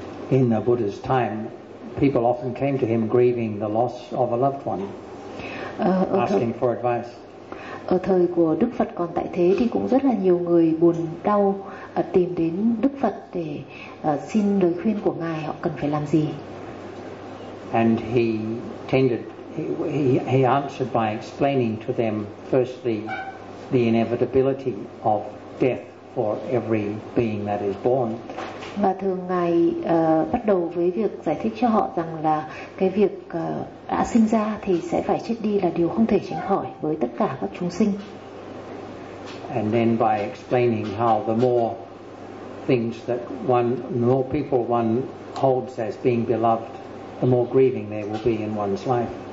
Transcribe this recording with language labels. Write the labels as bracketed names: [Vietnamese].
[English] In the Buddha's time, people often came to him grieving the loss of a loved one, asking for advice. [Vietnamese] Ở thời của Đức Phật còn tại thế thì cũng rất là nhiều người buồn đau tìm đến Đức Phật để xin lời khuyên của ngài họ cần phải làm gì. [English] And he tended, he answered by explaining to them firstly the inevitability of death for every being that is born. [Vietnamese] Và thường ngài bắt đầu với việc giải thích cho họ rằng là cái việc đã sinh ra thì sẽ phải chết đi là điều không thể tránh khỏi với tất cả các chúng sinh. [English] And then by explaining how the more things that one, the more people one holds as being beloved, the more grieving there will be in one's life.